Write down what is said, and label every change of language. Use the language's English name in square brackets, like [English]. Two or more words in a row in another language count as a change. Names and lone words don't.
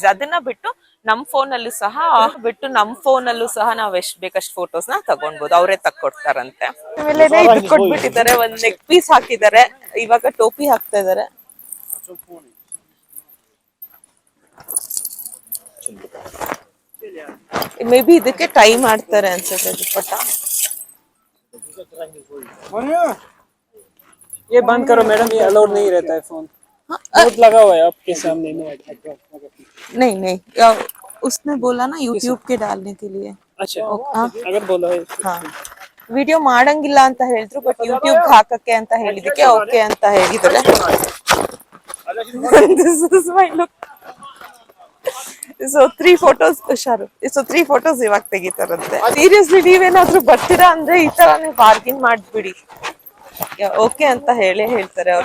[Kannada] ಅದನ್ನ ಬಿಟ್ಟು ನಮ್ ಫೋನಲ್ಲೂ ಸಹ ನಾವ್ ಎಷ್ಟ್ ಬೇಕಷ್ಟು ಫೋಟೋಸ್ ನ ತಗೊಂಡ್ಬೋದು, ಅವರೇ ತಕ್ಕೊಡ್ತಾರಂತೆ. ಆಮೇಲೆ ಇದು ಕೊಟ್ಬಿಟ್ಟಿದ್ದಾರೆ, ಒಂದ್ [English] neck piece [Kannada] ಹಾಕಿದ್ದಾರೆ, ಇವಾಗ ಟೋಪಿ ಹಾಕ್ತಾ ಇದಾರೆ. [English] may be [Kannada] ಇದಕ್ಕೆ ಟೈ ಮಾಡ್ತಾರೆ ಅನ್ಸುತ್ತೆ ದುಪ್ಪಟ್ಟ. [Hindi] ये बंद करो मैडम, ये अलाउड नहीं रहता है फोन। बोर्ड लगा हुआ है आपके सामने। नहीं, उसने बोला ना यूट्यूब के डालने के लिए. अच्छा, अगर बोला है हाँ, [Kannada] ವಿಡಿಯೋ ಮಾಡಂಗಿಲ್ಲ ಅಂತ ಹೇಳಿದ್ರು, ಬಟ್ ಯೂಟ್ಯೂಬ್ ಹಾಕಕ್ಕೆ ಅಂತ ಹೇಳಿದಕ್ಕೆ ಓಕೆ ಅಂತ ಹೇಳಿದ್ದಾರೆ. ಸೊ 3 photos ಹುಷಾರು. ಸೊ 3 photos ಇವಾಗ ತೆಗಿತಾರಂತೆ. ಸೀರಿಯಸ್ಲಿ ನೀವೇನಾದ್ರೂ ಬರ್ತೀರಾ ಅಂದ್ರೆ ಈ ತರ ನೀವು ಬಾರ್ಗಿನ್ ಮಾಡ್ಬಿಡಿ, ಓಕೆ ಅಂತ ಹೇಳ್ತಾರೆ ಅವರು.